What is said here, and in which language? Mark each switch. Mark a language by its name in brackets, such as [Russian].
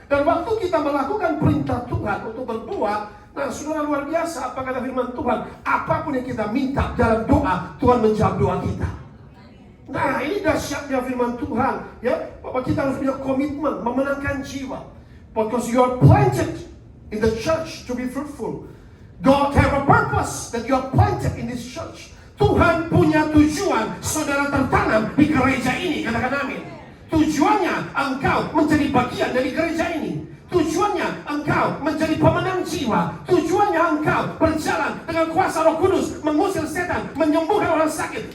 [Indonesian] Dan waktu kita melakukan perintah Tuhan untuk berbuah, nah saudara, luar biasa apa kata firman Tuhan. Apapun yang kita minta dalam doa, Tuhan menjawab doa kita. Nah ini dahsyatnya firman Tuhan, ya, bahwa kita harus punya komitmen memenangkan jiwa. [English] Because you are planted in the church to be fruitful. God have a purpose that you are planted in this church. [Indonesian] Tuhan punya tujuan saudara tertanam di gereja ini, katakan amin. Tujuannya engkau menjadi bagian dari gereja ini. Tujuannya engkau menjadi pemenang jiwa. Tujuannya engkau berjalan dengan kuasa Roh Kudus, mengusir setan, menyembuhkan orang sakit.